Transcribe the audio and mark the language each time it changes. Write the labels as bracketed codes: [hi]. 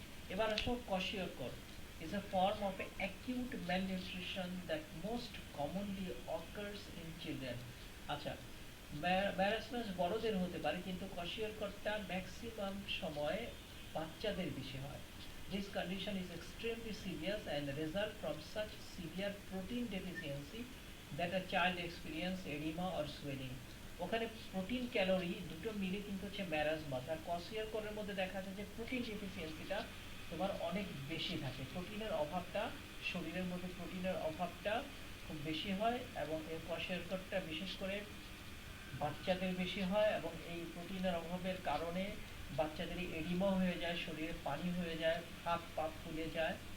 [bn] এবার আসো [en] kwashiorkor is a form of acute malnutrition that most commonly occurs in children. [bn] আচ্ছা, marasmus বড়দের হতে পারে কিন্তু kwashiorkorটা ম্যাক্সিমাম সময় বাচ্চাদের বেশি হয়। [en] This condition is extremely serious and result from such severe protein deficiency that a child experience edema or swelling. [bn] ওখানে প্রোটিন ক্যালোরি দুটো মিলে কিন্তু হচ্ছে ম্যারাসমাস, আর kwashiorkor's মধ্যে দেখা যায় যে প্রোটিন ডেফিসিয়েন্সিটা তোমার অনেক বেশি থাকে, প্রোটিনের অভাবটা শরীরের মধ্যে প্রোটিনের অভাবটা খুব বেশি হয় এবং এই kwashiorkorটা বিশেষ করে বাচ্চাদের বেশি হয় এবং এই প্রোটিনের অভাবের কারণে বাচ্চাদের এডিমা হয়ে যায়, শরীরে পানি হয়ে যায়, হাত পা ফুলে যায়।